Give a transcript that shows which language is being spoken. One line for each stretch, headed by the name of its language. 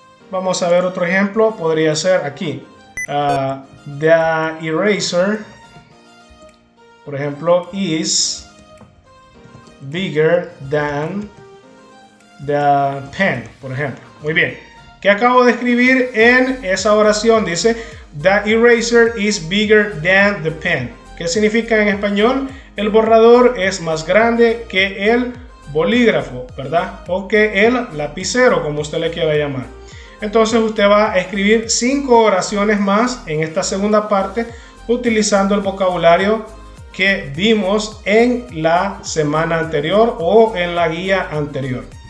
Spanish: Vamos a ver otro ejemplo. Podría ser aquí.
English: The eraser,
Spanish: por ejemplo,
English: is bigger than the pen,
Spanish: por ejemplo. Muy bien. ¿Qué acabo de escribir en esa oración? Dice,
English: the eraser is bigger than the pen.
Spanish: ¿Qué significa en español? El borrador es más grande que el bolígrafo, ¿verdad? O que el lapicero, como usted le quiera llamar. Entonces usted va a escribir 5 oraciones más en esta segunda parte utilizando el vocabulario que vimos en la semana anterior o en la guía anterior.